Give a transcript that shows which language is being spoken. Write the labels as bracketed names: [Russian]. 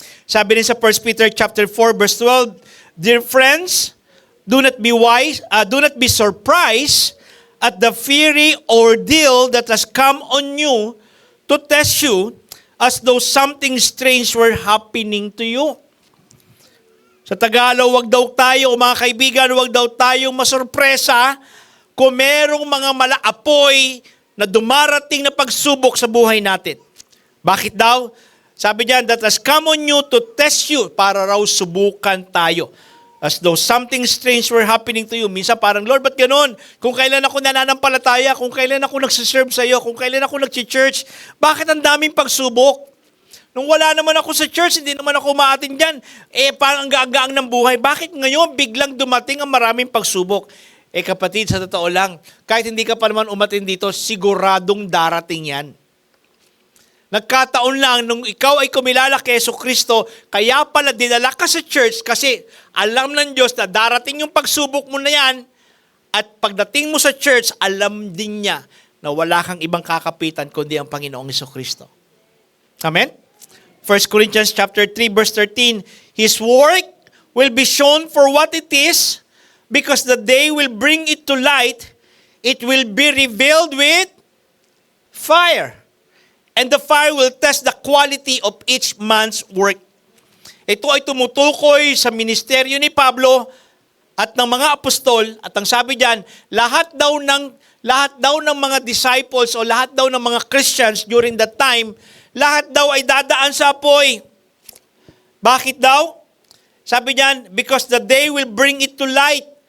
[Filipino] Sabi rin sa [English] 1 Peter chapter 4 verse 12, dear friends, do not be surprised at the fiery ordeal that has come on you to test you as though something strange were happening to you. [Filipino] Sa Tagalog, wag daw tayo, mga kaibigan, wag daw tayong masurpresa kung merong mga malaapoy na dumarating na pagsubok sa buhay natin. Bakit daw? Sabi diyan, [English] that has come on you to test you, [Filipino] para raw subukan tayo. [English] As though something strange were happening to you. [Filipino] Minsan parang, Lord, ba't ganun? Kung kailan ako nananampalataya, kung kailan ako nagsiserve sa iyo, kung kailan ako nag-church, bakit ang daming pagsubok? Nung wala naman ako sa church, hindi naman ako umaatin dyan. Parang ang gaang ng buhay. Bakit ngayon biglang dumating ang maraming pagsubok? Kapatid, sa totoo lang, kahit hindi ka pa naman umatin dito, siguradong darating yan. Nagkataon lang, nung ikaw ay kumilala kay Jesucristo, kaya pala dinala ka sa church kasi alam ng Diyos na darating yung pagsubok mo na yan at pagdating mo sa church, alam din niya na wala kang ibang kakapitan kundi ang Panginoong Jesucristo. Amen? [English] 1 Corinthians chapter 3 verse 13, His work will be shown for what it is, because the day will bring it to light. It will be revealed with fire. And the fire will test the quality of each man's work. [Filipino] Ito ay tumutukoy sa ministeryo ni Pablo at ng mga apostol. At ang sabi diyan, lahat daw ng mga disciples o lahat daw ng mga Christians [English] during that time, [Filipino] lahat daw ay dadaan sa apoy. Bakit daw? Sabi diyan, [English] because the day will bring it to light.